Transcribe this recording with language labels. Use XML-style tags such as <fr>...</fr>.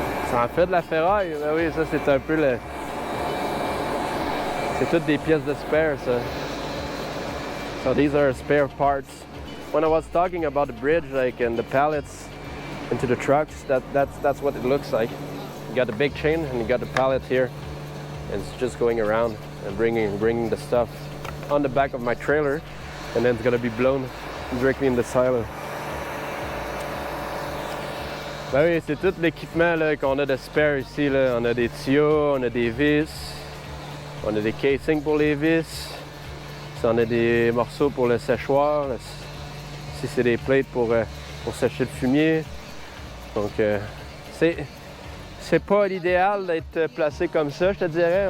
<fr>Ça en fait de la ferraille, ben oui, ça c'est un peu le... C'est toutes des pièces de spare, ça.</fr> <en>So these are spare parts. When I was talking about the bridge, like, and the pallets into the trucks, that's what it looks like. You got the big chain and you got the pallet here, and it's just going around and bringing the stuff on the back of my trailer, and then it's gonna be blown directly in the silo.</en> <fr>Ben oui, c'est tout l'équipement qu'on a de spare ici. Là. On a des tuyaux, on a des vis, on a des casings pour les vis, on a des morceaux pour le séchoir. Ici, c'est des plates pour sécher le fumier. Donc, c'est pas l'idéal d'être placé comme ça, je te dirais.</fr>